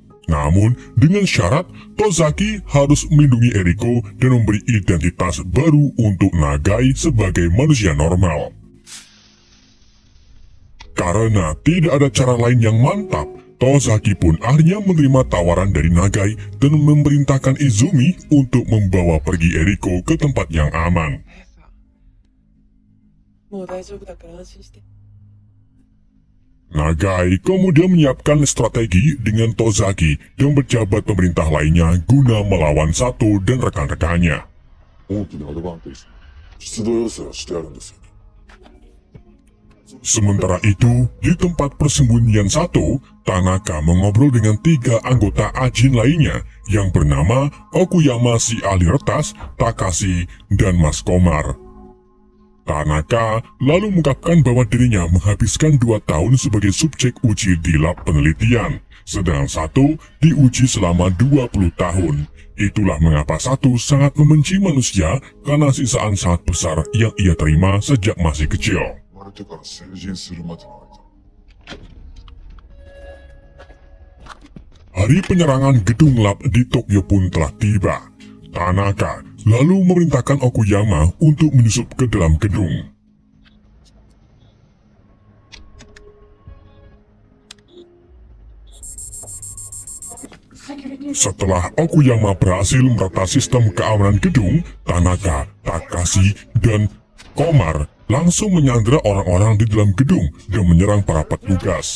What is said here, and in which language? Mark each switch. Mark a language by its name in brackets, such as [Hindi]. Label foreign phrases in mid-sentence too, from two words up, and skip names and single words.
[Indonesian] Namun, dengan syarat, Tozaki harus melindungi Eriko dan memberi identitas baru untuk Nagai sebagai manusia normal. Karena tidak ada cara lain yang mantap, Tozaki pun akhirnya menerima tawaran dari Nagai dan memerintahkan Izumi untuk membawa pergi Eriko ke tempat yang aman. [Japanese] もう大丈夫だから安心して。 [Indonesian] Nagai kemudian menyiapkan strategi dengan Tozaki dan pejabat pemerintah lainnya guna melawan Sato dan rekan-rekannya. [Japanese] 大きなアドバンテージ。出動要請はしてあるんですよ。 [Indonesian] Sementara itu, di tempat persembunyian Sato, Tanaka mengobrol dengan 3 anggota Ajin lainnya yang bernama Okuyama si ahli retas, Takashi, dan Mas Komar. Tanaka lalu mengungkapkan bahwa dirinya menghabiskan 2 tahun sebagai subjek uji di lab penelitian, sedangkan Sato diuji selama 20 tahun. Itulah mengapa Sato sangat membenci manusia karena sisaan sangat besar yang ia terima sejak masih kecil. [Japanese] 生まれてから成人するまでの間。 [Indonesian] Hari penyerangan gedung lab di Tokyo pun telah tiba. Tanaka lalu memerintahkan Okuyama untuk menyusup ke dalam gedung. Setelah Okuyama berhasil merata sistem keamanan gedung, Tanaka, Takashi, dan Komar langsung menyandera orang-orang di dalam gedung dan menyerang para petugas.